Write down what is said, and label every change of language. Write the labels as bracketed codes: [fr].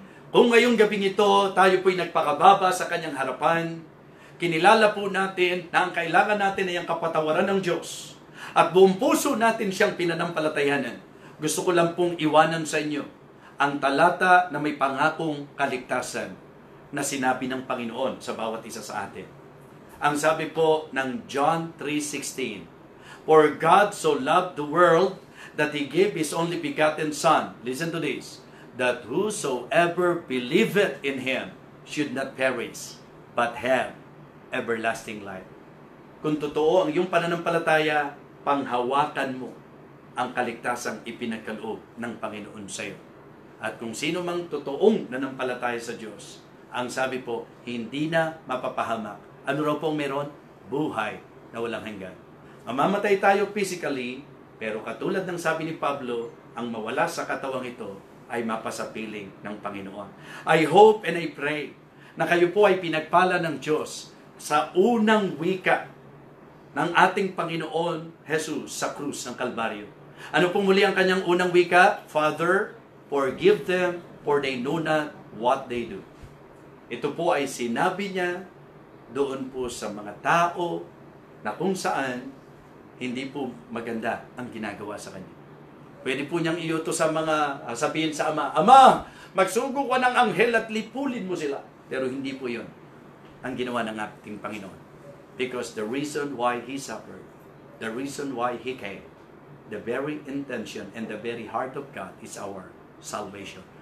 [tl] Kung ngayong gabing ito, tayo po'y nagpakababa sa kanyang harapan, kinilala po natin na ang kailangan natin ay ang kapatawaran ng Diyos. At buong puso natin siyang pinanampalatayanan. Gusto ko lang pong iwanan sa inyo ang talata na may pangakong kaligtasan na sinabi ng Panginoon sa bawat isa sa atin. Ang sabi po ng [en] John 3:16, For God so loved the world that He gave His only begotten Son, listen to this, that whosoever believeth in Him should not perish, but have everlasting life. [tl] Kung totoo ang iyong pananampalataya, panghawakan mo ang kaligtasang ipinagkaloob ng Panginoon sa iyo. At kung sino mang totoong nanampalataya sa Diyos, ang sabi po, hindi na mapapahamak. Ano raw pong meron? Buhay na walang hanggan. Mamamatay tayo physically, pero katulad ng sabi ni Pablo, ang mawala sa katawang ito ay mapasapiling ng Panginoon. [en] I hope and I pray [tl] na kayo po ay pinagpala ng Diyos sa unang wika ng ating Panginoon Jesus sa krus ng Kalbaryo. Ano pong muli ang kanyang unang wika? [en] Father, forgive them, for they know not what they do. [tl] Ito po ay sinabi niya doon po sa mga tao na kung saan hindi po maganda ang ginagawa sa kanya. Pwede po niyang iuto sa mga, sabihin sa ama, Ama, magsugo ka ng anghel at lipulin mo sila. Pero hindi po yun ang ginawa ng ating Panginoon. [en] Because the reason why He suffered, the reason why He came, the very intention and the very heart of God is our salvation.